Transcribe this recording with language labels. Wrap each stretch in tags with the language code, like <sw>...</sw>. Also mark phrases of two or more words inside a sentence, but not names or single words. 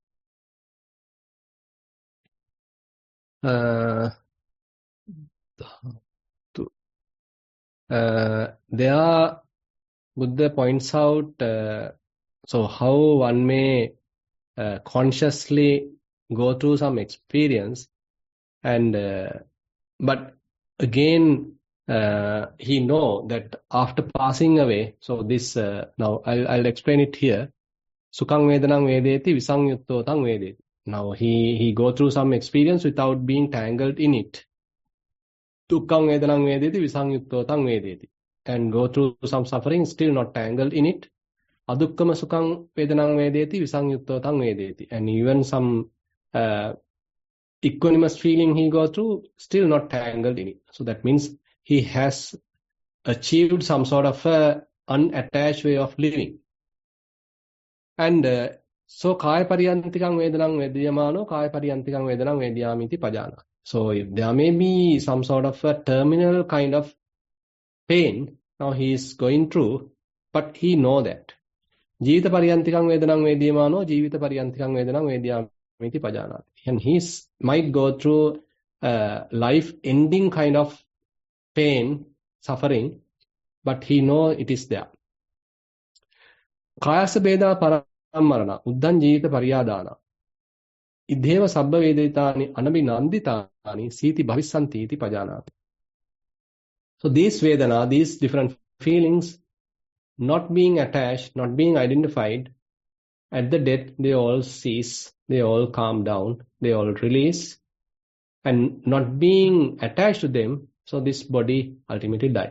<en>There Buddha points out so how one may consciously go through some experience, and but again he know that after passing away. So this now I'll explain it here.</en> <pi>Sukhang vedanang vedeti visangyutto tang vedeti.</pi> <en>Now he go through some experience without being tangled in it.</en> <pi>dukkhaṃ vedanaṃ vedeti visaṃyuktotaṃ vedeti.</pi> <en>And go through some suffering, still not tangled in it.</en> <pi>Adukkama sukhaṃ vedanaṃ vedeti visaṃyuktotaṃ vedeti.</pi> <en>And even some equanimous feeling he go through, still not tangled in it. So that means he has achieved some sort of unattached way of living.</en> <pi>And so kaya pariyantikam vedanam vediyamano kaya pariyantikam vedanam vediyamiti pajana.</pi> <en>So if there may be some sort of a terminal kind of pain now he is going through, but he know that.</en> <pi>Jivita pariyantikam vedanam vediyamano jivita pariyantikam vedanam vediyamiti pajana.</pi> <en>And he might go through life ending kind of pain, suffering, but he know it is there.</en> <pi>Kayasa beda parammarana uddhan jivita paryadana idheva sabba veditani anabhinanditani siti bhavissanti iti pajanati.</pi> <en>So these vedana, these different feelings, not being attached, not being identified, at the death they all cease, they all calm down, they all release, and not being attached to them, so this body ultimately dies.</en>